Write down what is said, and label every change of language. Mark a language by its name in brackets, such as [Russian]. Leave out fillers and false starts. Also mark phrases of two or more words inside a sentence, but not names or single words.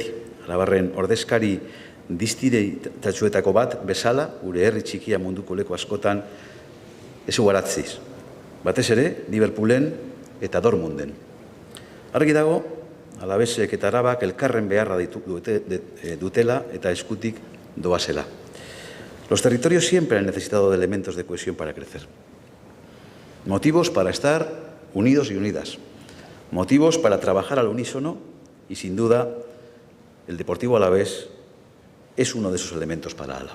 [Basque] Arabarren ordezkari diztireitatxuetako bat bezala, gure herri txikia munduko leku askotan ezugaratziz. Batez ere, Liverpoolen eta Dortmunden. Argi dago, Alavesek eta Arabak elkarren beharra dutela eta eskutik doazela. [Spanish] Los territorios siempre han necesitado de elementos de cohesión para crecer. Motivos para estar unidos y unidas. Motivos para trabajar al unísono y, sin duda, el Deportivo Alavés es uno de esos elementos para Álava.